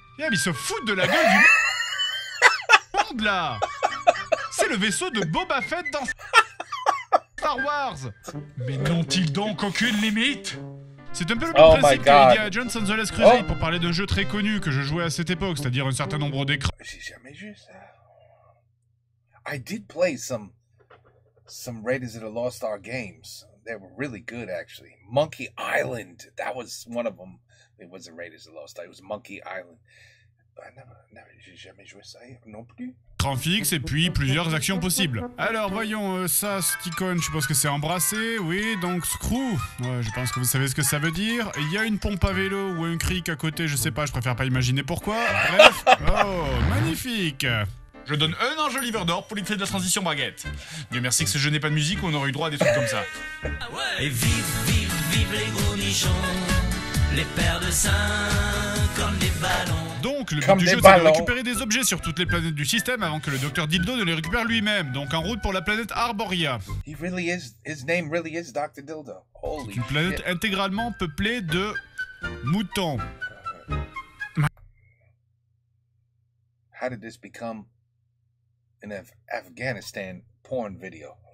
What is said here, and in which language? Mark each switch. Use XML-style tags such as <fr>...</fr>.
<fr>Yeah, mais ils se foutent de la gueule du monde, là. C'est le vaisseau de Boba Fett dans Star Wars. Mais n'ont-ils donc aucune limite? C'est un peu le même principe que Indiana Jones and the Last Crusade pour parler d'un jeu très connu que je jouais à cette époque, c'est-à-dire un certain nombre d'écrans. J'ai jamais joué ça.</fr> <en>I did play some Raiders of the Lost Ark games. They were really good, actually. Monkey Island, that was one of them. It wasn't Raiders of the Lost Ark, it was Monkey Island.</en> <fr>J'ai jamais joué ça non plus. Écran fixe et puis plusieurs actions possibles. Alors voyons, ça, Sticon, je suppose que c'est embrasser, oui, donc screw. Ouais, je pense que vous savez ce que ça veut dire. Il y a une pompe à vélo ou un cric à côté, je sais pas, je préfère pas imaginer pourquoi. Bref, oh, magnifique. Je donne un ange Oliver d'or pour l'effet de la transition baguette. Dieu merci que ce jeu n'est pas de musique ou on aurait eu droit à des trucs comme ça. Et vive, vive, vive les gros nichons, les paires de seins comme des ballons. Donc, le but du jeu, c'est de récupérer des objets sur toutes les planètes du système avant que le Dr. Dildo ne les récupère lui-même. Donc, en route pour la planète Arboria.</fr> <en>His name really is Dr. Dildo. Holy</en> <fr>une planète</fr> <en>shit.</en> <fr>intégralement peuplée de moutons.</fr> <en>How did this become an Afghanistan porn video?</en>